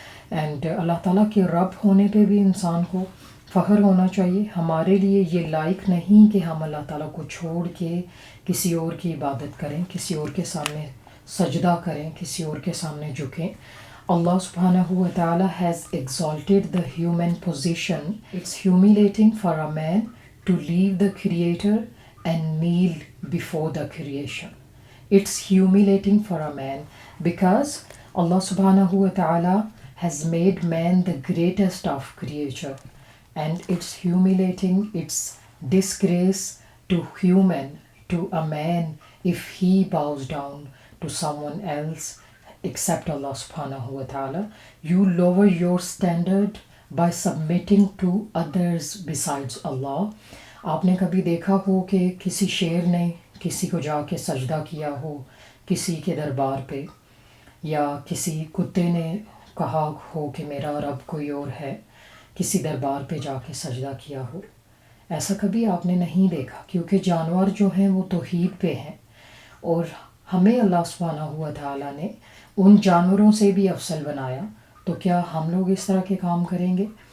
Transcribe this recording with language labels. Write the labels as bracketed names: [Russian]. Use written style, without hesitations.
[Urdu] And اللہ تعالیٰ کے رب ہونے پہ بھی انسان کو فخر ہونا چاہیے۔ ہمارے لیے یہ لائق نہیں کہ ہم اللہ تعالیٰ کو چھوڑ کے کسی اور کی عبادت کریں، کسی اور کے سامنے سجدہ کریں، کسی اور کے سامنے جھکیں۔ [English] Allah subhanahu wa ta'ala has exalted the human position. It's humiliating for a man to leave the Creator and kneel before the creation. It's humiliating for a man because Allah subhanahu wa ta'ala has made man the greatest of creature. And it's humiliating, it's disgrace to human, to a man, if he bows down to someone else except Allah subhanahu wa ta'ala. You lower your standard by submitting to others besides Allah. [Urdu] آپ نے کبھی دیکھا ہو کہ کسی شیر نے کسی کو جا کے سجدہ کیا ہو کسی کے دربار پہ، یا کسی کتے نے کہا ہو کہ میرا رب کوئی اور ہے، کسی دربار پہ جا کے سجدہ کیا ہو؟ ایسا کبھی آپ نے نہیں دیکھا، کیونکہ جانور جو ہیں وہ توحید پہ ہیں، اور ہمیں اللہ سبحانہ و تعالیٰ نے ان جانوروں سے بھی افضل بنایا۔ تو کیا ہم لوگ اس طرح کے کام کریں گے